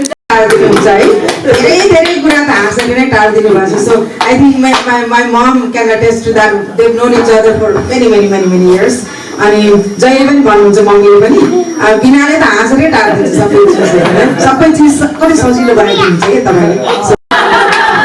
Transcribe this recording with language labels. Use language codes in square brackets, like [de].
[ne] टाढिदिनुहुन्छ है, धेरै कुरा त हाँसेर नै टाढिदिनु भएको छ। [en] So I think my mom can attest to that, they've known each other for many years. [ne] अनि जहिले पनि भन्नुहुन्छ मम्मीले पनि बिनाले त हाँसेरै टाढिदिन्छ सबै चिज कति सजिलो बनाइदिनुहुन्छ क्या तपाईँले।